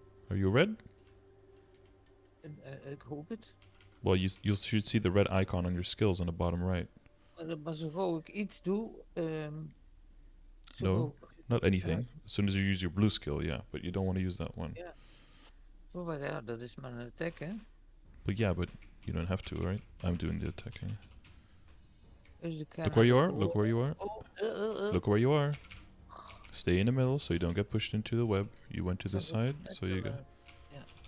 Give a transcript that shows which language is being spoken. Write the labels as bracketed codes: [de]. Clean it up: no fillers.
[en] Are you red? [nl] Ik hoop het. [en] Well, you should see the red icon on your skills on the bottom right. [nl] Maar zo gauw ik iets doe... [en] No, not anything. As soon as you use your blue skill, yeah. But you don't want to use that one. [nl] Ja. Oh, maar ja, dat is mijn attack, hè? [en] But yeah, but you don't have to, right? I'm doing the attacking. [nl] Dus [en] Look where you are. Look where you are. Oh, Look where you are. Stay in the middle so you don't get pushed into the web. You went to the side, so you get... Yeah.